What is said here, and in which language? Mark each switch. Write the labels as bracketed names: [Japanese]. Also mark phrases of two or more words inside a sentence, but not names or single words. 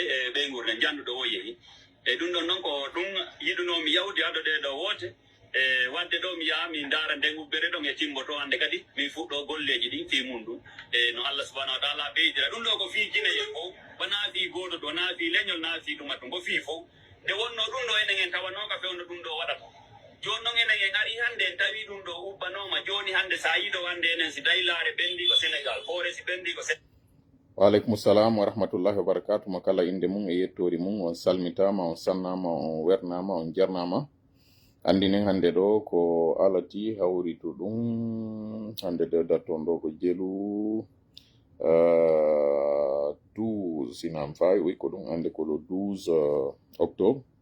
[Fula] e ɓeygurde janduɗo o yeehi e ɗum ɗon noon ko ɗum yiɗunomi yawde addode ɗo woote e wadde ɗo mi yaha mi daara nden ubbere ɗon e timboto hande kadi min fuɗɗo golleji ɗi fi mum ɗum e no [Arabic] الله سبحانه وتعالى [Fula] ɓeydira ɗum ɗo ko fi Guinéen fof wona fi goto ɗo na fi leñol na fi ɗum ɗum ko fi fof nde wonno ɗum ɗo enen en tawanoka fewno ɗum ɗo waɗata joni noon enen en ari hande en tawi ɗum ɗo ubbanoma joni hande sa yiɗo hande enen si tawi laare ɓendi ko Sénégal hoore si ɓendi ko [Arabic] وعليكم السلام ورحمة الله وبركاته [Fula] mo kala inde mum e yettori mum on salmitama on sannama on wernama on jarnama andinen hande ɗo ko alati hawritu ɗum hande de datton ɗo ko jelu 12 sinam fawi wi ko ɗum ande ko [French] le 12 octobre